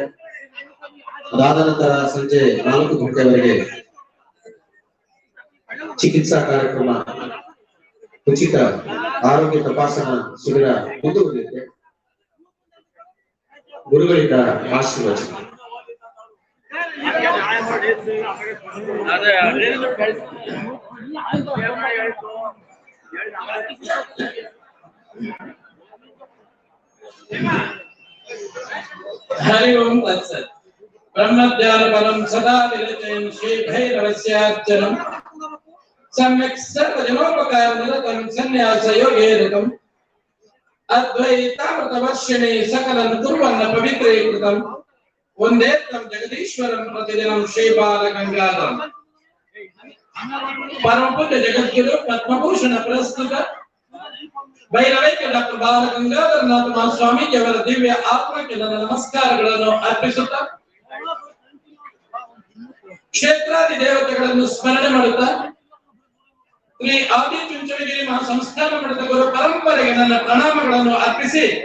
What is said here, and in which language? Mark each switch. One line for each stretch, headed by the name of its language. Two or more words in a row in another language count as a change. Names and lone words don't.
Kannada: ಅದಾದ ನಂತರ ಸಂಜೆ 4 ಗಂಟೆವರೆಗೆ ಚಿಕಿತ್ಸಾ ಕಾರ್ಯಕ್ರಮ, ಉಚಿತ ಆರೋಗ್ಯ ತಪಾಸಣಾ ಶಿಬಿರ ಮುಂದುವರಿಯುತ್ತೆ. ಗುರುಗಳಿಂದ ಆಶೀರ್ವಚನ.
Sanskrit: हरि ओम तत्सत्। ब्रह्मज्ञान परम सदा विरचयन् श्री भैरवस्यार्चनम् सम्यक् सर्वजनोपकार निरतं संन्यास योगेरकम् अद्वैतामृतवर्षिणे सकलं कुर्वन्न पवित्रीकृतम् वन्दे तं जगदीश्वरं प्रतिदिनं श्रीबालगङ्गाधरम्। परम पूज्य जगद्गुरु पद्मभूषण पुरस्कृत
Kannada: ಭೈರವೈಕ್ಯ ಡಾಕ್ಟರ್ ಬಾಲಗಂಗಾಧರನಾಥ ಮಹಾಸ್ವಾಮೀಜಿಯವರ ದಿವ್ಯ ಆತ್ಮಕ್ಕೆ ನನ್ನ ನಮಸ್ಕಾರಗಳನ್ನು ಅರ್ಪಿಸುತ್ತಾ ಕ್ಷೇತ್ರಾದಿ ದೇವತೆಗಳನ್ನು ಸ್ಮರಣೆ ಮಾಡುತ್ತಾ ಶ್ರೀ ಆದಿಚುಂಚನಗಿರಿ ಮಹಾಸಂಸ್ಥಾನ ಮಠದ ಗುರು ಪರಂಪರೆಗೆ ನನ್ನ ಪ್ರಣಾಮಗಳನ್ನು ಅರ್ಪಿಸಿ